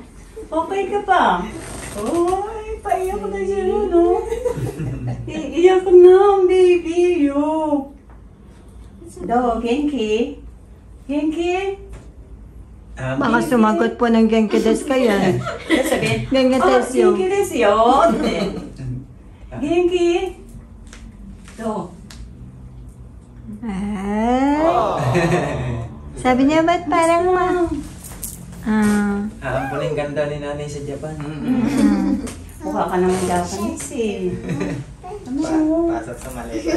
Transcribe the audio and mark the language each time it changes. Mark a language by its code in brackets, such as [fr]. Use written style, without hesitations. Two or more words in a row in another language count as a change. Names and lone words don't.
[tl] Okay ka pa? Oy, paiyak na siya no? Iiyak na, baby. Yo. [ja] どう、元気? [tl] Baka sumagot po ng [ja] 元気です [tl] kayo. Sabihin, [ja] 元気です. 元気ですよ. Genki. [tl] Ito. Sabi niya, ba't parang Ang puling ganda ni nanay sa Japan. Mukha ka naman Japanese eh. Pasok sa Malaysia.